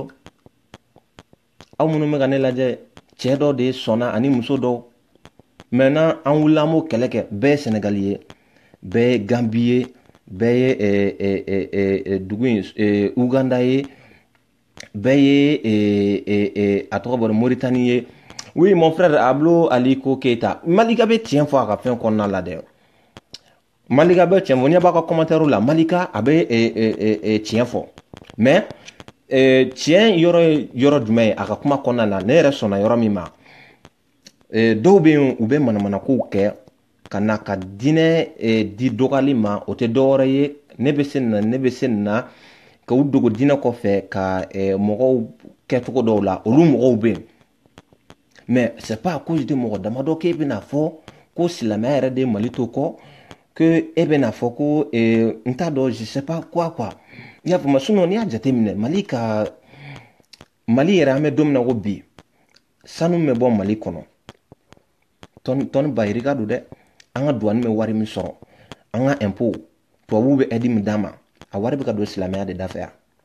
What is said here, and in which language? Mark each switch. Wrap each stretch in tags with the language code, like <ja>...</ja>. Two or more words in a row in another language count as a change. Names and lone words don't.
<bm>Aw minnu bɛ ka ne lajɛ cɛ dɔ de sɔnna ani muso dɔw. Maintenant an wulila an b'o kɛlɛ kɛ bɛɛ ye Sénégali ye, bɛɛ ye Gambi ye, bɛɛ ye dugu in Uganda ye, bɛɛ ye a tɔgɔ bɔra Mauritanie ye.</bm> <fr>Oui, mon frère Ablo Aliko Keita.</fr> <bm>Malika be tiɲɛ fɔ a ka fɛn kɔnɔna la dɛ. Malika be tiɲɛ fɔ, n'i b'a ka commentaire la, Malika a be tiɲɛ fɔ. Mais tiɲɛ yɔrɔ jumɛn ye a ka kuma kɔnɔna la, ne yɛrɛ sɔnna yɔrɔ min ma. Dɔw be yen u be manamanakow kɛ ka na ka diinɛ di dɔgɔyali ma, o tɛ dɔwɛrɛ ye. Ne be se nin na ka u dogo diinɛ kɔfɛ ka mɔgɔw kɛcogo dɔw la, olu mɔgɔw be yen.</bm> <fr>Mais c'est pas à cause de</fr> <bm>mɔgɔ damadɔ k'e bɛna fɔ ko silamɛya yɛrɛ de Mali to kɔ que e bɛna fɔ ko n t'a dɔn</bm> <fr>je sais pas quoi.</fr> <bm>I y'a faamu sinon n'i y'a jateminɛ Mali yɛrɛ an bɛ don min na ko bi sanu bɛ bɔ Mali kɔnɔ tɔni bayirika don dɛ. An ka douane bɛ wari min sɔrɔ an ka impôt tubabuw bɛ aide min d'an ma a wari bɛ ka don silamɛya de da fɛ yan.</bm>